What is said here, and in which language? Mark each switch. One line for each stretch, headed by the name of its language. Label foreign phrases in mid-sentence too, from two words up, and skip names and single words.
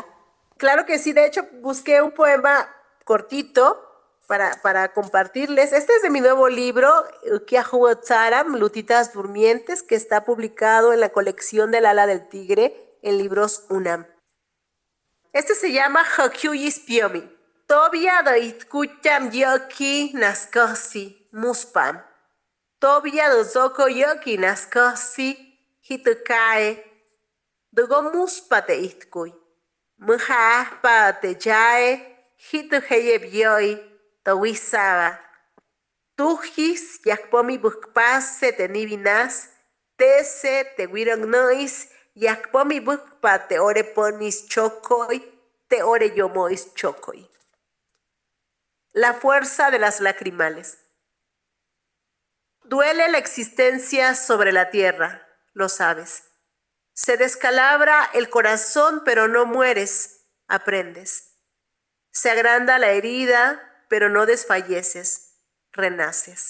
Spanish: Claro que sí, de hecho busqué un poema cortito para compartirles. Este es de mi nuevo libro, Ukiahuatzaram, Lutitas Durmientes, que está publicado en la colección del Ala del Tigre en libros UNAM. Este se llama Hokyuyis Piomi.
Mayo: Tobia do itkucham yoki naskosi muspam. Tobia do zoko yoki naskosi hitukae. Dugo muspate itkuy. Muja pa te jae, hito heye bioi, towisaba. Tujis, yakpomi bukpase te nibinas, tese te wirognois, yakpomi bukpa te ore ponis chocoy, te ore yomois chocoy.
Spanish: La fuerza de las lacrimales. Duele la existencia sobre la tierra, lo sabes. Se descalabra el corazón, pero no mueres, aprendes. Se agranda la herida, pero no desfalleces, renaces.